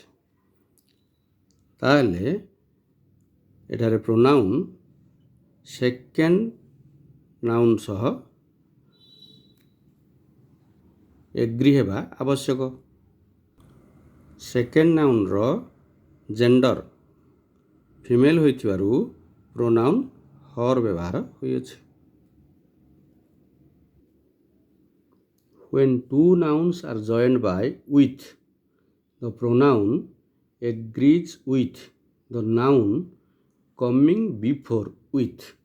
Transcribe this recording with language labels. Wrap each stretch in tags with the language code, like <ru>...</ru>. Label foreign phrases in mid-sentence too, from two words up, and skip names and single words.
<or>ତାହେଲେ ଏଠାରେ ପ୍ରୋନାଉନ୍</or> <en>second noun</en> <or>ସହ ଏଗ୍ରି ହେବା ଆବଶ୍ୟକ।</or> <en>second noun</en> <or>ଜେଣ୍ଡର ଫିମେଲ୍ ହୋଇଥିବାରୁ</or> <en>pronoun her</en> <or>ବ୍ୟବହାର ହୋଇଅଛି।</or> <en>When two nouns are joined by with, the pronoun agrees with the noun coming before with.</en>